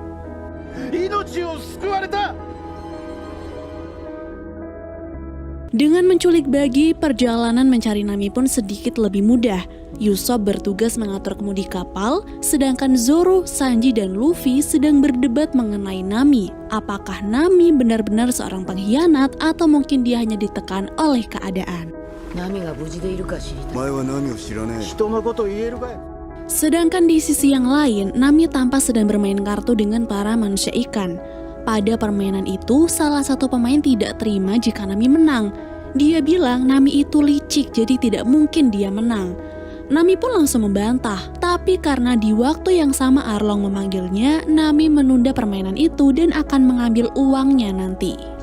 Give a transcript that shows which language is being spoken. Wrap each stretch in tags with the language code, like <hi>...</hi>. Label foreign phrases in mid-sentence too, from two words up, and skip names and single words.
<id>Dengan menculik Buggy, perjalanan mencari Nami pun sedikit lebih mudah. Usopp bertugas mengatur kemudi kapal, sedangkan Zoro, Sanji, dan Luffy sedang berdebat mengenai Nami. Apakah Nami benar-benar seorang pengkhianat atau mungkin dia hanya ditekan oleh keadaan?</id> <ja>ナミが無事でいるか知りたい。前は何を知らねえ。人のこと言えるかい。</ja> <id>Sedangkan di sisi yang lain, Nami tampak sedang bermain kartu dengan para manusia ikan. Pada permainan itu, salah satu pemain tidak terima jika Nami menang. Dia bilang Nami itu licik, jadi tidak mungkin dia menang. Nami pun langsung membantah, tapi karena di waktu yang sama Arlong memanggilnya, Nami menunda permainan itu dan akan mengambil uangnya nanti.</id>